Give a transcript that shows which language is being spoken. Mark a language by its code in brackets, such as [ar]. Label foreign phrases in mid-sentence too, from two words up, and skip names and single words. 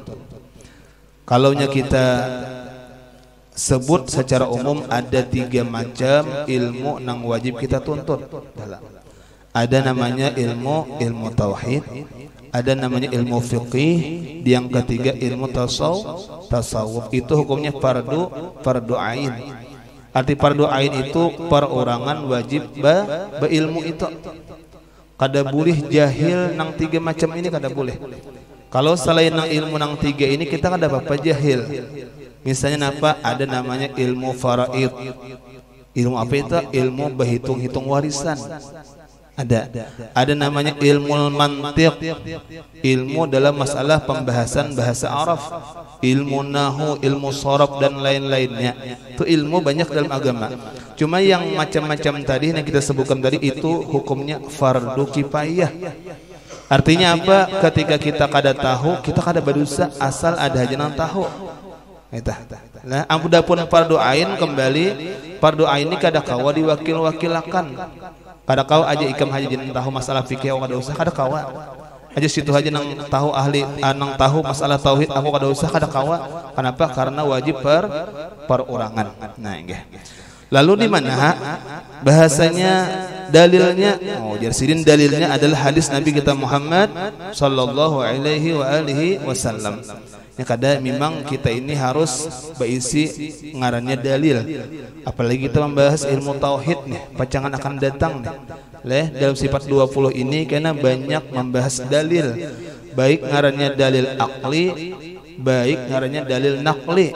[id] Kalaunya kita sebut secara umum ada 3 macam ilmu yang wajib kita tuntut. Ada namanya ilmu tauhid, ada namanya ilmu fiqih, yang ketiga ilmu tasawuf. Itu hukumnya fardu ain. Arti fardu ain itu perorangan wajib berilmu itu. [bjn] Kada boleh jahil nang 3 macam ini, kada boleh. Kalau selain nang ilmu nang 3 ini kita kada apa-apa jahil. [id] Misalnya apa? Ada namanya ilmu faraid. Ilmu apa itu? Ilmu berhitung-hitung warisan. Ada namanya ilmu mantiq, ilmu dalam masalah pembahasan bahasa Arab, ilmu nahu, ilmu sharaf, dan lain-lainnya. Itu ilmu banyak dalam agama. Cuma yang macam-macam tadi yang kita sebutkan tadi itu hukumnya fardu kifayah. Artinya apa? Ketika kita kada tahu, kita kada berdosa asal ada aja nang tahu. Nah, adapun fardu ain, kembali fardu ain ini kada kawa diwakil-wakilakan. [bjn] Kada kawa aja ikam haji jeneng tahu masalah fikih aku kada usah, kada kawa. Aja situ aja nang tahu ahli nang tahu masalah tauhid aku kada usah, kada kawa. [id] Kenapa? Karena wajib perorangan. Nah, nggih. Lalu di mana bahasanya dalilnya? Oh, jadi dalilnya adalah hadis Nabi kita Muhammad [ar] صلى الله عليه وعلى آله وسلم. [bjn] Ya kada memang kita ini harus berisi ngarannya dalil. Apalagi kita membahas ilmu tauhid nih, pacangan akan datang nih. [id] Dalam sifat 20 ini karena banyak membahas dalil. [bjn] Baik ngarannya dalil akli, baik ngarannya dalil nakli.